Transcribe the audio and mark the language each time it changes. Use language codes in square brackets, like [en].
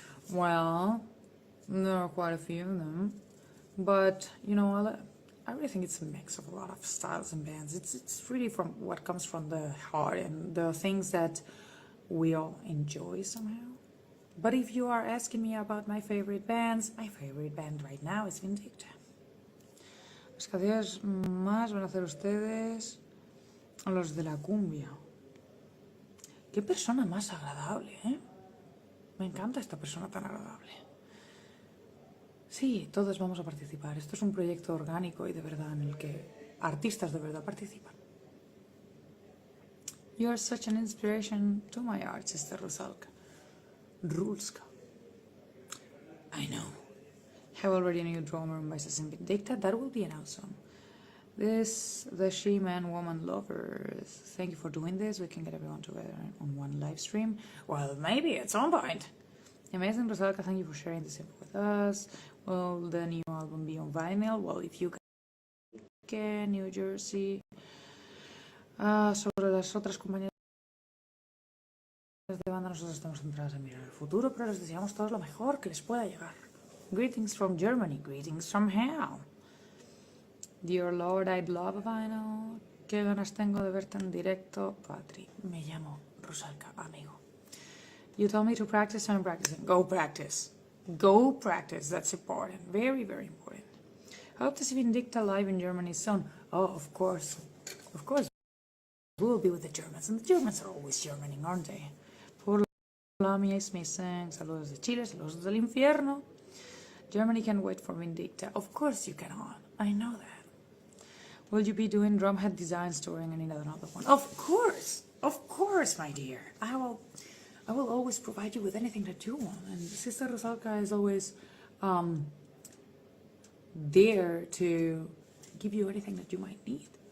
[en] Well, there are quite a few of them. But, you know, I really think it's a mix of a lot of styles and bands. It's really from what comes from the heart and the things that we all enjoy somehow. But if you are asking me about my favorite bands, my favorite band right now is Vindicta. [es] Las canciones más van a hacer ustedes los de la cumbia. Qué persona más agradable, ¿eh? Me encanta esta persona tan agradable. Sí, todos vamos a participar. Esto es un proyecto orgánico y de verdad en el que artistas de verdad participan. [en] You are such an inspiration to my art, Sister Rusalka. Rulska. I know. Have already a new drummer and bassist in Vindicta. That will be announced soon. The She-Man Woman Lovers. Thank you for doing this. We can get everyone together on one live stream. Well, maybe at some point. Amazing, Rusalka. Thank you for sharing this info with us. Will the new album be on vinyl? Well, if you can, New Jersey. [es] Sobre las otras compañías de banda, nosotros estamos centrados en mirar el futuro, pero les deseamos todo lo mejor que les pueda llegar. [en] Greetings from Germany. Greetings from hell. Dear Lord, I'd love a vinyl. [es] Qué ganas tengo de verte en directo, Patri. Me llamo Rusalka, amigo. [en] You told me to practice, I'm practicing. Go practice. Go practice. That's important. Very, very important. Hope to see Vindicta live in Germany soon. Oh, of course. Of course. We'll be with the Germans. And the Germans are always Germaning, aren't they? Por la mía is missing. [es] Saludos de Chile, saludos del infierno. [en] Germany can't wait for Vindicta. Of course you cannot. I know that. Will you be doing drumhead designs touring and another one? Of course, my dear. I will always provide you with anything that you want. And Sister Rusalka is always there to give you anything that you might need.